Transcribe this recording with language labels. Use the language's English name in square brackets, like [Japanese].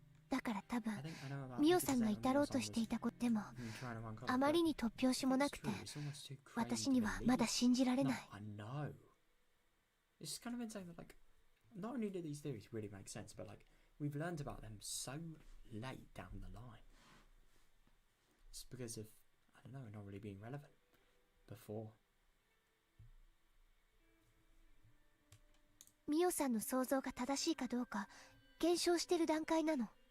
[Japanese] だから多分ミオさんが至ろうとしていたことでもあまりに突拍子もなくて私にはまだ信じられない。 [English] It's kind of insane that like not only do these theories really make sense, but like we've learned about them so late down the line. It's because of, I don't know, not really being relevant before. [Japanese] ミオさんの想像が正しいかどうか検証してる段階なの。